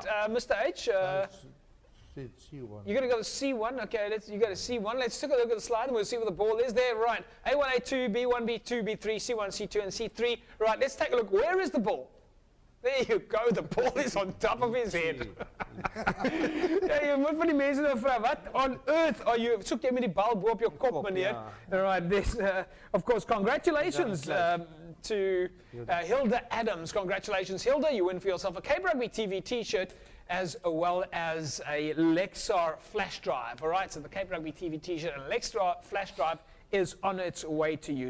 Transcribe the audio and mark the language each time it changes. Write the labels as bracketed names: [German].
[English] Yeah. Mr. H, Said C1. you're going to go to C1. Okay, you go to C1. Let's take a look at the slide and we'll see where the ball is there. Right, A1, A2, B1, B2, B3, C1, C2, and C3. Right, let's take a look. Where is the ball? There you go. The ball is on top of his head. [Afrikaans] Ja, jy moet van die mense nou vra, wat [English] on earth are you? [Afrikaans] Soek jy met die bal bo op jou kop, meneer? [English] All right, this, of course, congratulations to Hilda Adams. Congratulations, Hilda. You win for yourself a Cape Rugby TV T-shirt as well as a Lexar flash drive. All right, so the Cape Rugby TV T-shirt and Lexar flash drive is on its way to you.